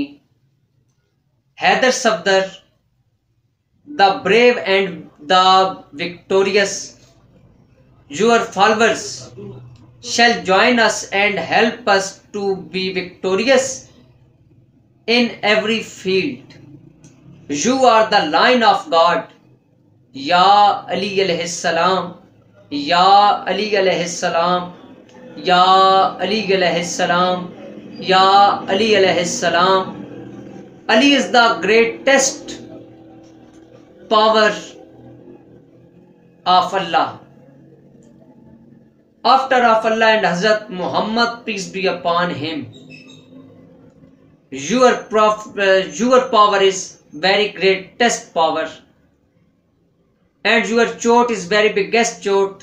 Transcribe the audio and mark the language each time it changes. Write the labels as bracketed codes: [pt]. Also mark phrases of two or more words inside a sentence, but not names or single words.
[en] Haider Safdar, the brave and the victorious, your followers shall join us and help us to be victorious in every field. You are the line of God. [ar] يا علي عليه السلام, يا علي عليه السلام، يا علي عليه السلام، يا علي عليه السلام. [en] Ali is the greatest power of Allah. After of Allah and Hazrat Muhammad, peace be upon him, your power is very greatest power, and your chot is very biggest chot.